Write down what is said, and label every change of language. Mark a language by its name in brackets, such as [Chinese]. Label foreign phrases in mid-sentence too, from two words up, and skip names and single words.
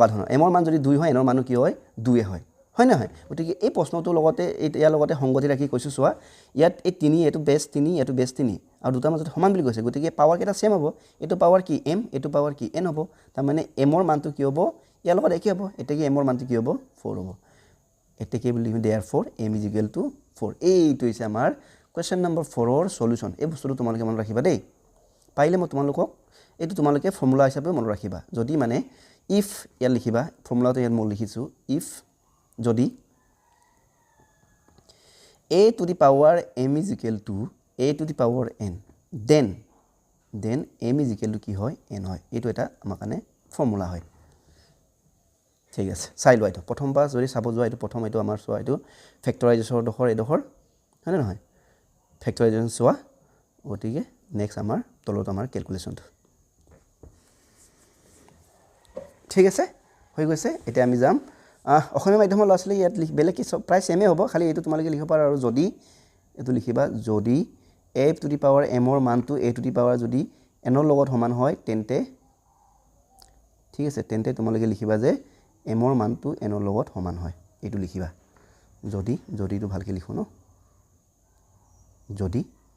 [Assamese] ধৰণৰ m ৰ মান যদি 2 হয় n ৰ মানো কি হয় 2 হয় হয় নহয় গতিকে এই প্ৰশ্নটোৰ লগতে ইয়াৰ লগতে সংগতি ৰাখি কৈছোঁ চোৱা ইয়াত এই 3 এইটো বেছ 3 এইটো বেছ 3 আৰু দুটাৰ মাজত সমান বুলি কৈছে গতিকে পাৱাৰ কেইটা ছেম হ'ব এইটো পাৱাৰ কি m এইটো পাৱাৰ কি n হ'ব তাৰমানে m ৰ মানটো কি হ'ব ইয়াৰ লগত একে হ'ব এতেকে m ৰ মানটো কি হ'ব 4 হ'ব এতেকে বুলি [English] therefore m is equal to 4 [Assamese] এইটো হৈছে আমাৰ [English] question number [Assamese] 4 ৰ সলিউশন এই বস্তুটো তোমালোকে মনত ৰাখিবা দেই পাইলে মই তোমালোকক এইটো তোমালোকে ফৰ্মুলা হিচাপে মনত ৰাখিবা যদি মানে if ইয়াত লিখিবা ফৰ্মুলাটো ইয়াত মই লিখিছোঁ if যদি [English] a to the power m is equal to a to the power n then m is equal to [Assamese] কি হয় n হয় এইটো এটা আমাৰ কাৰণে ফৰ্মুলা হয় ঠিক আছে চাই লোৱা এইটো প্ৰথমবাৰ যদি চাব যোৱা এইটো প্ৰথম এইটো আমাৰ চোৱা এইটো ফেক্টৰাইজেশ্যনৰ এডোখৰ হয় নে নহয় ফেক্টৰাইজেশ্যন চোৱা গতিকে নেক্সট আমাৰ তলত আমাৰ কেলকুলেশ্যনটো ঠিক আছে হৈ গৈছে এতিয়া আমি যাম অসমীয়া মাধ্যমৰ ল'ৰা ছোৱালী ইয়াত বেলেগ কি সব প্ৰায় ছেমে হ'ব খালি এইটো তোমালোকে লিখিব পাৰা আৰু যদি এইটো লিখিবা যদি [English] a to the power m [Assamese] ৰ মানটো [English] a to the power [Assamese] যদি n ৰ লগত সমান হয় তেন্তে ঠিক আছে তেন্তে তোমালোকে লিখিবা যে m ৰ মানটো n ৰ লগত সমান হয় এইটো লিখিবা যদিটো ভালকৈ লিখো ন যদি